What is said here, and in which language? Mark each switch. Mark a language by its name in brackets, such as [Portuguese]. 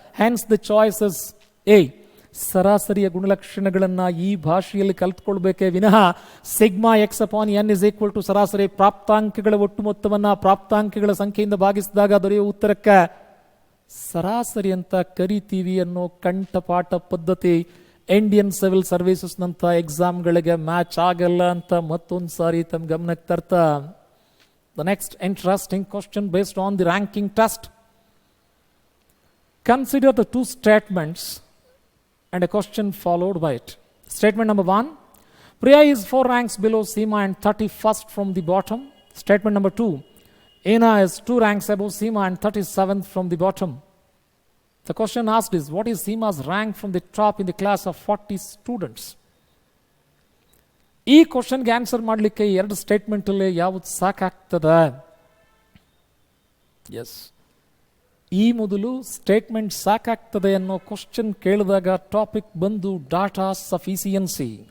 [English] Hence the choices a. [Kannada] ಸರಾಸರಿಯ ಗುಣಲಕ್ಷಣಗಳನ್ನು ಈ ಭಾಷೆಯಲ್ಲಿ ಕಲ್ತ್ಕೊಳ್ಬೇಕೇ ವಿನಃ [English] sigma x upon n is equal to [Kannada] ಸರಾಸರಿ ಪ್ರಾಪ್ತಾಂಕಗಳ ಒಟ್ಟು ಮೊತ್ತವನ್ನು ಪ್ರಾಪ್ತಾಂಕಗಳ ಸಂಖ್ಯೆಯಿಂದ ಭಾಗಿಸಿದಾಗ ದೊರೆಯುವ ಉತ್ತರಕ್ಕೆ ಸರಾಸರಿ ಅಂತ ಕರಿತೀವಿ ಅನ್ನೋ ಕಂಠಪಾಠ ಪದ್ಧತಿ ಇಂಡಿಯನ್ ಸಿವಿಲ್ ಸರ್ವಿಸಸ್ನಂಥ ಎಕ್ಸಾಮ್ಗಳಿಗೆ ಮ್ಯಾಚ್ ಆಗಲ್ಲ ಅಂತ ಮತ್ತೊಂದು ಸಾರಿ ತಮ್ಮ ಗಮನಕ್ಕೆ ತರ್ತಾ, [English] the next interesting question based on the ranking test. Consider the two statements and a question followed by it. Statement number 1, Priya is 4 ranks below Seema and 31st from the bottom. Statement number 2, Ena is 2 ranks above Seema and 37th from the bottom. The question asked is, what is Seema's rank from the top in the class of 40 students? [Kannada] ಈ ಕ್ವಶನ್ಗೆ answer ಮಾಡಲಿಕ್ಕೆ 2 ಸ್ಟೇಟ್ಮೆಂಟಲ್ಲಿ ಯಾವುದು ಸಾಕಾಗ್ತದೆ? S, ಈ ಮೊದಲು statement ಸಾಕಾಗ್ತದೆ ಅನ್ನೋ question ಕೇಳಿದಾಗ ಟಾಪಿಕ್ ಬಂದು ಡಾಟಾ ಸಫಿಸಿಯನ್ಸಿ.